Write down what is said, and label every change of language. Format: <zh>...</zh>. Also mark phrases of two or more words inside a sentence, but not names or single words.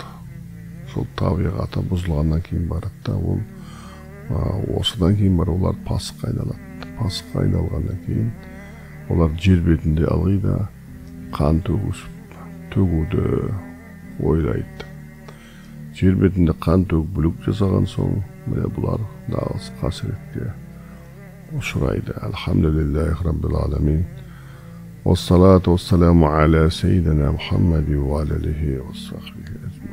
<kk>Сол табиғаты бұзылғаннан кейін барады да, ол осыдан кейін бар олар пасыққа айналады. Пасыққа айналғаннан кейін олар жер бетінде ылғи да қан төгуді ойлайды. Жер бетінде қан төгіп бүлік жасаған соң, міне бұлар нағыз қасіретке ұшырайды.</kk> <ar>الحمد لله رب العالمين. والصلاة والسلام على سيدنا محمد و آله و صحبه</ar>